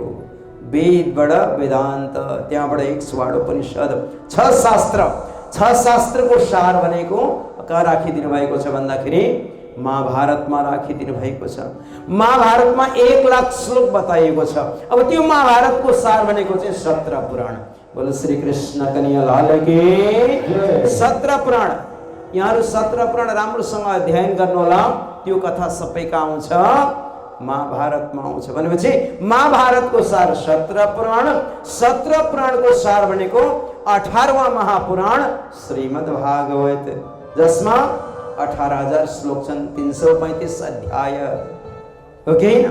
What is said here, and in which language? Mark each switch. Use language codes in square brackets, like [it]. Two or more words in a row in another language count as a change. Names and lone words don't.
[ne] वेदबाट वेदान्त, त्यहाँबाट 1 स्वाड उपनिषद, 6 शास्त्र। 6 शास्त्रको सार भनेको कहाँ राखिदिनु भएको छ भन्दाखेरि महाभारतमा राखिदिनु भएको छ। महाभारतमा 1 लाख श्लोक बताइएको छ। अब त्यो महाभारतको सार भनेको चाहिँ 17 पुराण। [hi] बोलो श्री कृष्ण कन्हैया लाल की। [ne] 17 पुराण, यहाँहरु 17 पुराण राम्रोसँग अध्ययन गर्नुहोला। त्यो कथा सबै कहाँ आउँछ? महाभारतमा आउँछ। भनेपछि महाभारतको सार 17 पुराण, 17 पुराणको सार भनेको 18वां महापुराण श्रीमद् भागवत, जसमा 18,000 श्लोक छन्, 335 अध्याय हो कि हैन?